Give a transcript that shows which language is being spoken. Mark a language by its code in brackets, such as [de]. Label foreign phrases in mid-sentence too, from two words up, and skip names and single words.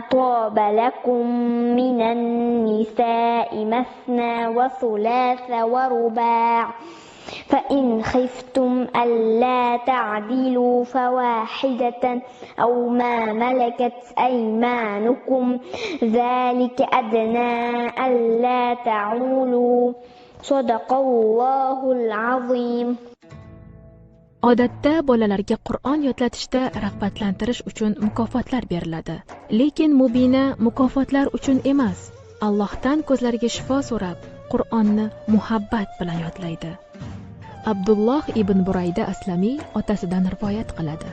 [ar] طاب لكم من النساء مثنى وثلاث ورباع فإن خفتم ألا تعدلوا فواحدة أو ما ملكت أيمانكم ذلك أدنى ألا تعولوا صدق الله العظيم. [uz] Odatda bolalarga Qur'on yodlatishda rag'batlantirish uchun mukofotlar beriladi. Lekin Mubina mukofotlar uchun emas, Allohdan ko'zlariga shifo so'rab, Qur'onni muhabbat bilan yodlaydi. Abdulloh ibn Burayda Aslamiy otasidan rivoyat qiladi.